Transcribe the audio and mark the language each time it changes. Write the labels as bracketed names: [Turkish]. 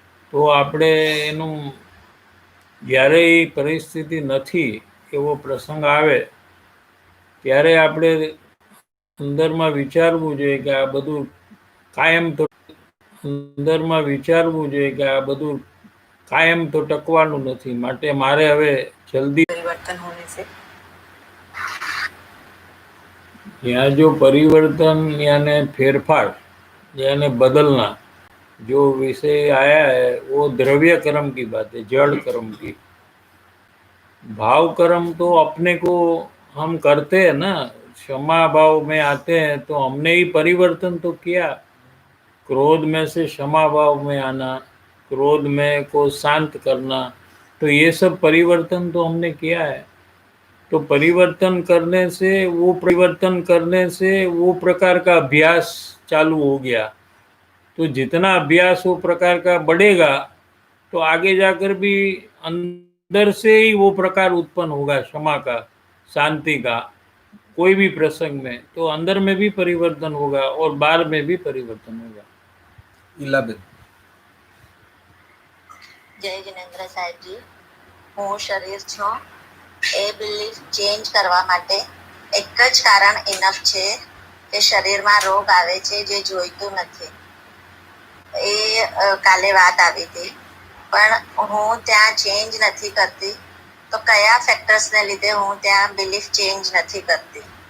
[Gujarati] તો આપણે એનું જ્યારે એ પરિસ્થિતિ નથી, એવો પ્રસંગ આવે ત્યારે આપણે અંદરમાં વિચારવું જોઈએ કે આ બધું કાયમ તો અંદરમાં વિચારવું જોઈએ કે આ બધું કાયમ તો ટકવાનું નથી, માટે મારે હવે જલ્દી [Hindi] પરિવર્તન હોने से यहाँ जो परिवर्तन यानी फेरफार यानी बदलना जो विषय आया है वो द्रव्य कर्म की बात है, जड़ कर्म की। भाव कर्म तो अपने को हम करते हैं ना, क्षमा भाव में आते हैं तो हमने ही परिवर्तन तो किया। क्रोध में से क्षमा भाव में आना, क्रोध में को शांत करना, तो ये सब परिवर्तन तो हमने किया है। तो परिवर्तन करने से वो प्रकार का अभ्यास चालू हो गया। तो जितना अभ्यास वो प्रकार का बढ़ेगा तो आगे जाकर भी अंदर से ही वो प्रकार उत्पन्न होगा, क्षमा का, शांति का, कोई भी प्रसंग में। तो अंदर में भी परिवर्तन होगा और बाहर में भी परिवर्तन होगा. [Gujarati] ઈલા બેન, જય જિનેન્દ્ર સાહેબજી, હું શરીર છું એ બિલીફ ચેન્જ કરવા માટે એક જ કારણ ઇનફ છે કે શરીરમાં રોગ આવે છે જે જોઈતું નથી. એ કાલે વાત આવી હતી, પણ હું ત્યાં ચેન્જ નથી કરતી, તો કયા ફેક્ટર્સને લીધે હું ત્યાં બિલીફ ચેન્જ નથી કરતી?